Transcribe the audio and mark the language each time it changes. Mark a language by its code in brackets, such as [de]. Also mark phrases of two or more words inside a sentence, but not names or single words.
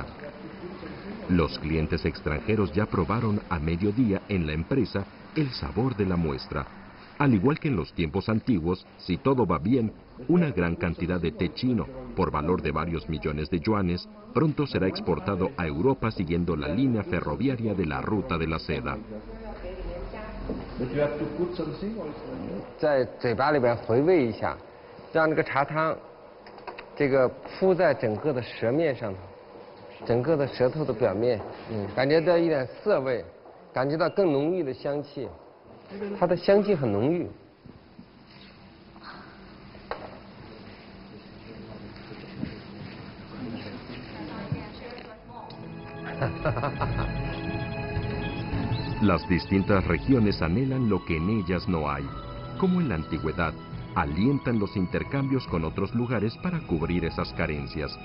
[es] Los clientes extranjeros ya probaron a mediodía en la empresa el sabor de la muestra. Al igual que en los tiempos antiguos, si todo va bien, una gran cantidad de té chino, por valor de varios millones de yuanes, pronto será exportado a Europa siguiendo la línea ferroviaria de la Ruta de la Seda. [zh] 在嘴巴里边回味一下，让这个茶汤这个铺在整个的舌面上头，整个的舌头的表面，感觉到一点涩味，感觉到更浓郁的香气。它的香气很浓郁。 [es] Las distintas regiones anhelan lo que en ellas no hay. Como en la antigüedad, alientan los intercambios con otros lugares para cubrir esas carencias.